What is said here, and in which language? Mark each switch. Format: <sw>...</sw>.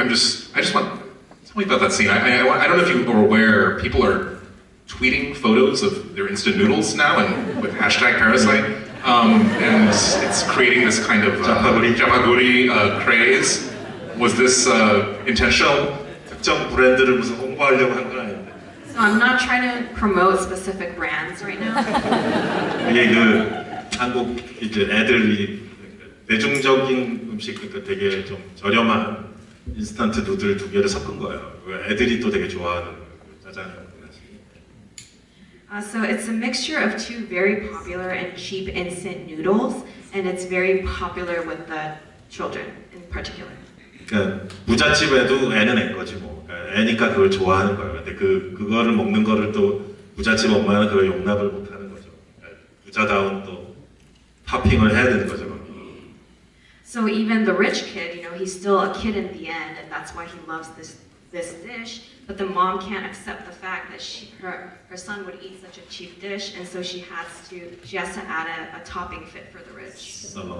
<en>I just want. Tell me about that scene. I don't know if you are aware. People are tweeting photos of their instant noodles now, and with hashtag Parasite, and it's creating this kind of japaguri craze. Was this intentional?</en> <ko>특정 브랜드를 무슨 홍보하려고 한 건 아닌데.</ko> <en>So I'm not trying to promote specific brands right now.</en> <ko>이게 그 한국 이제 애들이 대중적인 음식, 그러니까 되게 좀 저렴한 인스턴트 누들 2개를 섞은 거예요. 애들이 또 되게 좋아하는 짜장면.</ko> <en>So it's a mixture of 2 very popular and cheap instant noodles, and it's very popular with the children in particular.</en> <ko>그러니까 부잣집에도 애는 애 거지 뭐. 그러니까 애니까 그걸 좋아하는 거예요. 근데 그거를 먹는 거를 또 부잣집 엄마는 그걸 용납을 못 하는 거죠. 부자다운 또 토핑을 해야 되는 거죠.</ko> <en>So even the rich kid, you know, he's still a kid in the end, and that's why he loves this dish. But the mom can't accept the fact that her son would eat such a cheap dish, and so she has to add a topping fit for the rich.</en>